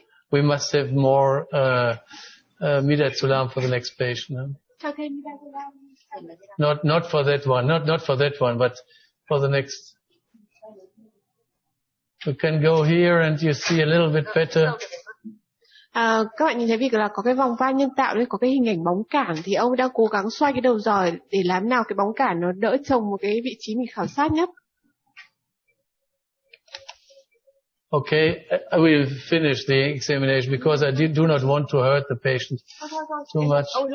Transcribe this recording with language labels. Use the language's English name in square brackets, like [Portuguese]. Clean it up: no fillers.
[English] We must have more midazolam for the next patient. Huh? Not for that one, not for that one, but for the next. You can go here and you see a little bit better. [Vietnamese] Các bạn nhìn thấy việc là có cái vòng van nhân tạo đấy, có cái hình ảnh bóng cản, thì ông đang cố gắng xoay cái đầu giời để làm nào cái bóng cản nó đỡ trồng một cái vị trí mình khảo sát nhất. [English] Okay, I will finish the examination because I do not want to hurt the patient too much.